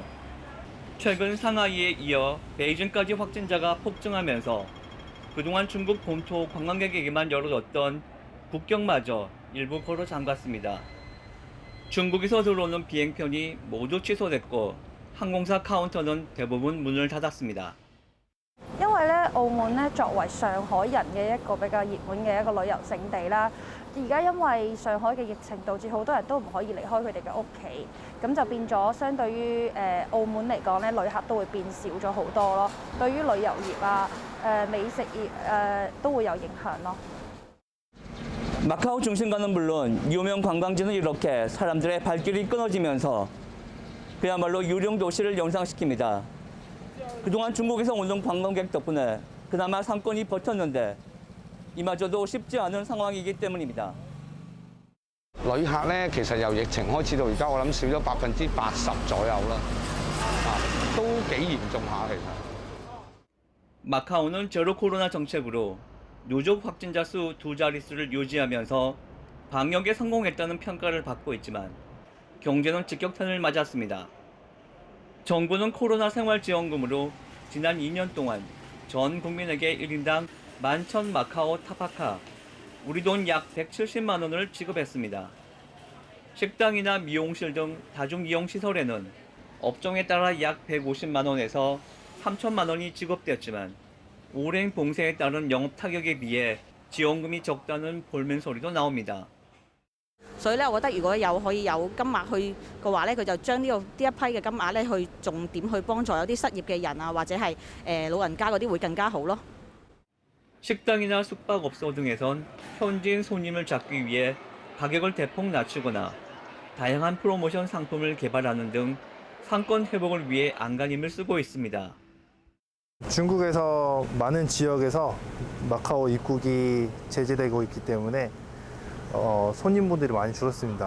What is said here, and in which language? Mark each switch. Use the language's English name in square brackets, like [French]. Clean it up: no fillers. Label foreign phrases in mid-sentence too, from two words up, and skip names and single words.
[Korean] 최근 상하이에 이어 베이징까지 확진자가 폭증하면서 그동안 중국 본토 관광객에게만 열어뒀던 국경마저 일부 걸어 잠갔습니다. 중국에서 들어오는 비행편이 모두 취소됐고 항공사 카운터는 대부분 문을 닫았습니다. [Cantonese] 因為咧，澳門咧作為上海人嘅一個比較熱門嘅一個旅遊勝地啦，而家因為上海嘅疫情導致好多人都唔可以離開佢哋嘅屋企，咁就變咗相對於澳門嚟講咧，旅客都會變少咗好多咯。對於旅遊業啊、美食業都會有影響咯。 [Korean] 마카오 중심가는 물론 유명 관광지는 이렇게 사람들의 발길이 끊어지면서 그야말로 유령 도시를 연상시킵니다. 그동안 중국에서 오는 관광객 덕분에 그나마 상권이 버텼는데 이마저도 쉽지 않은 상황이기 때문입니다. [Cantonese] 旅客咧，其實由疫情開始到而家，我諗少咗80%左右啦，都幾嚴重下其實。 [Korean] 마카오는 제로 코로나 정책으로 누적 확진자 수 2자릿수를 유지하면서 방역에 성공했다는 평가를 받고 있지만 경제는 직격탄을 맞았습니다. 정부는 코로나 생활지원금으로 지난 2년 동안 전 국민에게 1인당 11,000 마카오 타파카, 우리 돈 약 170만 원을 지급했습니다. 식당이나 미용실 등 다중이용시설에는 업종에 따라 약 150만 원에서 3천만 원이 지급됐지만 오랜 봉쇄에 따른 영업 타격에 비해 지원금이 적다는 볼멘 소리도 나옵니다. [Cantonese] 所以咧，我覺得如果可以有金額去嘅話咧，佢就將呢一批嘅金額咧，去重點去幫助有啲失業嘅人啊，或者係老人家嗰啲會更加好咯。 [Korean] 식당이나 숙박업소 등에선 현지인 손님을 잡기 위해 가격을 대폭 낮추거나 다양한 프로모션 상품을 개발하는 등 상권 회복을 위해 안간힘을 쓰고 있습니다. 중국에서 많은 지역에서 마카오 입국이 제재되고 있기 때문에 손님분들이 많이 줄었습니다.